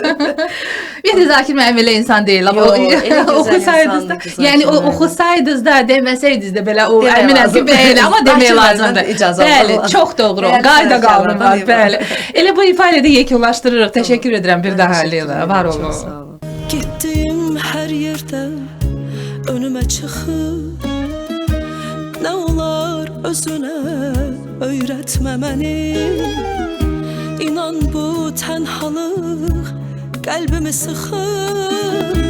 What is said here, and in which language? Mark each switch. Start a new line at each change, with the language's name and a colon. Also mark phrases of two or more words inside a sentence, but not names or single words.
Azerbaijani: Bir də Zakir müəllim elə insan deyil. Amma Yox, elə gözəl oxusaydınız da, insandır ki, Zakir yəni o müəllim. oxusaydınız da, deməsəydiniz də belə o Demək əminəm ki, lazım. belə, amma demək Zakir lazımdır. müəllimdən icazə Bəli, almaq çox doğru. lazım. Qayda Həyat qanunu var, sərkərdarlığı bəli. var. Elə bu ifadə də yekunlaşdırırıq. Təşəkkür edirəm bir daha Leyla. Var Çox olun. sağ olun.
Turkish: Gittim her yerde önüme çıkıp ne olar özüne öğretmemeni. İnan bu tenhalık kalbimi sıkır.